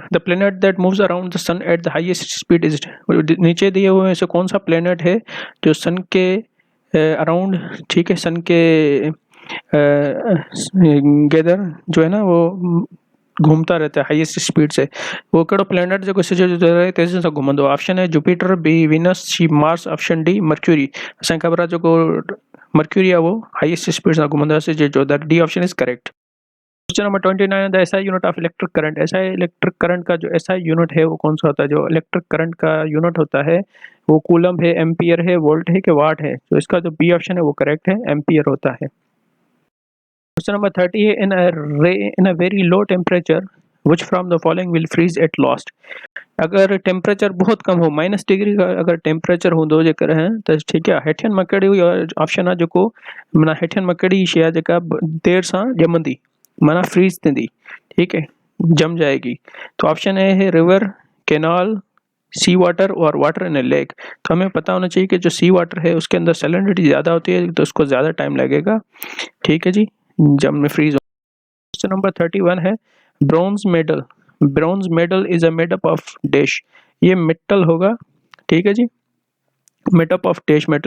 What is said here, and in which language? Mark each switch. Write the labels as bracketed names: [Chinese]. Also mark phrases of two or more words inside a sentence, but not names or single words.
[English] The planet that moves around the Sun at the highest speed is, [Hindi] नीचे दिए हुए में से कौन सा प्लेनेट है जो सन के अराउंड, ठीक है, सन के गैदर जो है ना वो घूमता रहता है [English] highest speed [Hindi] से, [Sindhi] वो कड़ो प्लेनेट जो तेजी से घूमंदो? [Hindi] ऑप्शन है जुपिटर, बी वीनस, सी मार्स, ऑप्शन डी मर्क्यूरी। [Sindhi] असांखे ख़बर आहे जेको मर्क्यूरी आहे वो [English] highest speed [Sindhi] से घूमंदो आहे, जो [English] that D option is correct. Question number 29, the SI unit of electric current, SI electric current [Hindi] का जो [English] SI unit [Hindi] है वो कौन सा होता है? जो [English] electric current [Hindi] का यूनिट होता है वो कूलम है, एम्पियर है, वोल्ट है कि वाट है? तो इसका जो [English] B option [Hindi] है वो करेक्ट है, एम्पियर होता है। [English] question number 30 [Hindi] है, [English] in a very low temperature which from the following will freeze at last. [Hindi] अगर टेम्परेचर बहुत कम हो, [Sindhi] -डिग्री का अगर टेम्परेचर हूंदो जेकर है तो ठीक है, हेठियन मकड़ी ऑप्शन आहे जेको माना हेठियन मकड़ी शइ आहे जेका देर सां ॼमंदी, माना फ्रीज थींदी, [Hindi] ठीक है, जम जाएगी। तो ऑप्शन ए है रिवर, कैनाल, [English] sea water [Hindi] और [English] water in a lake. [Hindi] तो हमें पता होना चाहिए कि जो [English] sea water [Hindi] है उसके अंदर सैलिनिटी ज़्यादा होती है, तो उसको ज़्यादा टाइम लगेगा, ठीक है जी, जब में फ्रीज। [English] Question number 31 है, Bronze medal, bronze medal is a made up of dash, [Hindi] ये मेटल होगा, ठीक है जी, [English] made up of dash metal.